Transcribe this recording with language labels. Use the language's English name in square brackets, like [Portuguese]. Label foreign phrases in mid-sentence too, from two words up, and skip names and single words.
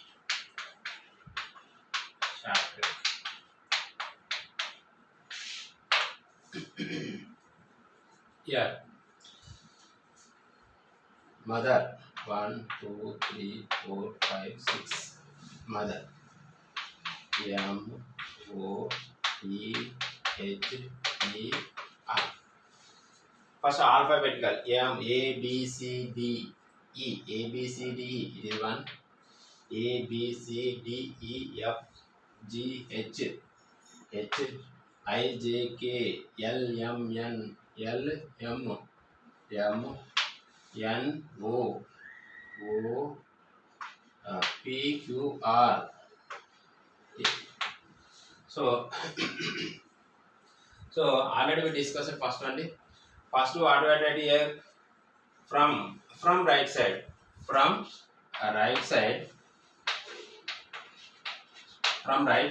[English] Shortcut. Here. Mother. 1, 2, 3, 4, 5, 6. Mother. M-O-T-H-E-R. First alphabetical. M, A, B, C, D, E. A, B, C, D, E. It is 1. A, B, C, D, E, F, G, H, I, J, K, L, M, N, L, M, N, O, P, Q, R. So, already we discussed the first one. First what we did here, from right side, from right.